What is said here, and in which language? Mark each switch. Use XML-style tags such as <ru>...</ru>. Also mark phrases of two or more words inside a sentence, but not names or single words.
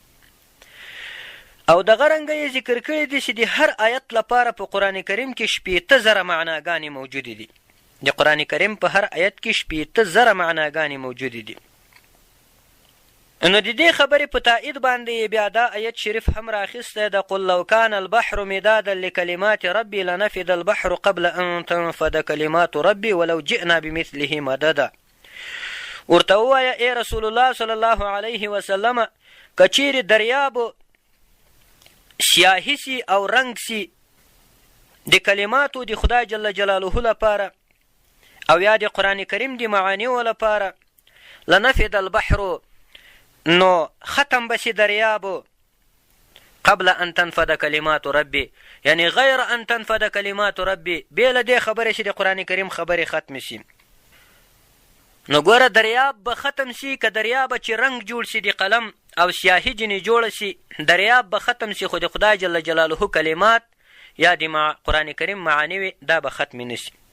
<ps>او دغه رنګه یې ذکر کړی دي چې د هر آیت لپاره په قرآن کریم کې 80,000 معناګانې موجودې دي. د قرآن کریم په هر آیت کې 80,000 معناګانې موجودې دي. نو د دې خبرې په تایید باندې بیا دا آیت شریف هم راخیستی ده.</ps> <ar>قل لو کان البحر مدادا لکلمات ربي لنفد البحر قبل ان تنفد کلمات ربي ولو جئنا بمثله مددا.</ar> <ps>ورته ووایه ای رسول الله</ps> <ar>صلی الله علیه وسلم</ar> <ps>که چیرې دریاب سیاهي سي او رنګ سي د کلماتو د خدای</ps> <ar>جل جلاله</ar> <ps>لپاره او یا د قرآن کریم د معانیو لپاره</ps> <ar>لنفد البحر</ar> <ps>نو ختم بسی دریاب</ps> <ar>قبل ان تنفد کلمات ربي،</ar> <ps>یعنی</ps> <ar>غیر ان تنفد کلمات ربي</ar> <ps>بیله دې خبرې چې د قرآن کریم خبرې ختم سي. نو ګوره دریاب به ختم سي که دریاب چې رنګ جوړ سي د قلم او سیاهي جنې جوړه سي، دریاب به ختم سي خو د خدای</ps> <ar>جل جلاله</ar> <ps>کلمات یا د قرآن کریم معاني دا به ختم نسي.</ps>